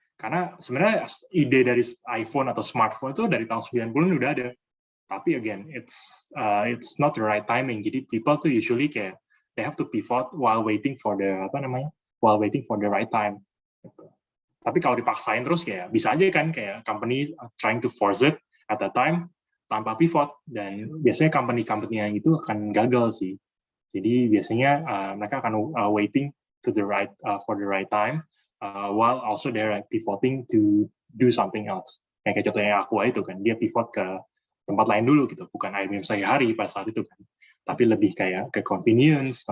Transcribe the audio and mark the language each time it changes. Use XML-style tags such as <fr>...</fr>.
<id>Karena sebenarnya ide dari iPhone atau smartphone itu dari tahun 90-an udah ada. Tapi again,</id> <en>it's not the right timing. Jadi people tuh usually kayak they have to pivot while waiting for the right time.</en> <id>Gitu. Tapi kalau dipaksain terus kayak bisa aja kan kayak</id> <en>company trying to force it at that time</en> <id>tanpa pivot, dan biasanya company yang itu akan gagal sih. Jadi biasanya mereka akan</id> <en>waiting to the right for the right time. While also they're pivoting to do something else.</en> <id>Kayak contohnya Aqua itu kan, dia pivot ke tempat lain dulu gitu, bukan air minum sehari-hari pada saat itu kan, tapi lebih kayak ke convenience.</id>